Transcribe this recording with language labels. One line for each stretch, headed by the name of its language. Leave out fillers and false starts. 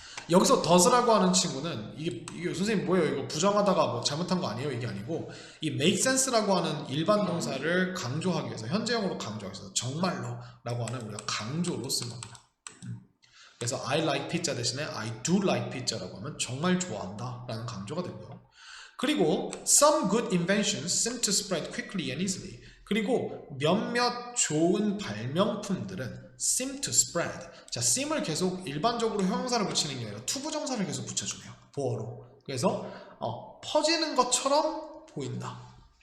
Korean: 여기서 does라고 하는 친구는 이게 선생님 뭐예요? 이거 부정하다가 뭐 잘못한 거 아니에요? 이게 아니고 이
English: make sense
Korean: 라고 하는 일반 동사를 강조하기 위해서 현재형으로 강조하기 위해서 정말로 라고 하는 우리가 강조로 쓴 겁니다. 그래서
English: I like pizza
Korean: 대신에
English: I do like pizza
Korean: 라고 하면 정말 좋아한다 라는 강조가 되고요.
English: 그리고 some good inventions seem to spread quickly and easily.
Korean: 그리고 몇몇 좋은 발명품들은
English: seem to spread.
Korean: 자, seem을 계속 일반적으로 형용사를 붙이는 게 아니라 투부정사를 계속 붙여주네요. 보어로. 그래서 퍼지는 것처럼 보인다.